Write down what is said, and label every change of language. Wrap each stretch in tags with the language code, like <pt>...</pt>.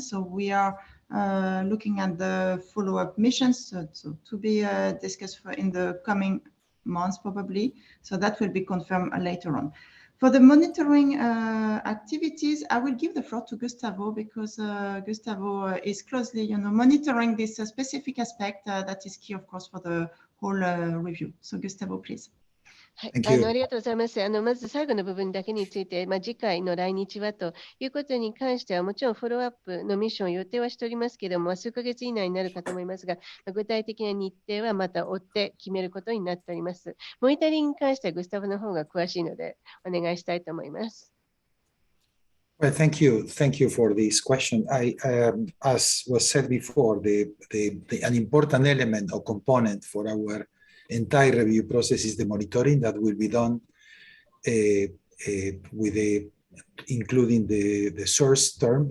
<en>So we are looking at the follow-up missions to be discussed in the coming months probably. So that will be confirmed later on. For the monitoring activities, I will give the floor to Gustavo because Gustavo is closely, monitoring this specific aspect that is key, of course, for the whole review. So Gustavo, please.</en> <ja>はい、ありがとうございます。まず最後の部分だけについて、次回の来日はということに関しては、もちろんフォローアップのミッションを予定はしておりますけれども、数ヶ月以内になるかと思いますが、具体的な日程はまた追って決めることになっております。モニタリングに関してはグスタブの方が詳しいので、お願いしたいと思います。</ja> <en>Well, thank you for this question. As was said before, an important element or component for our entire review process is the monitoring that will be done including the source term.</en>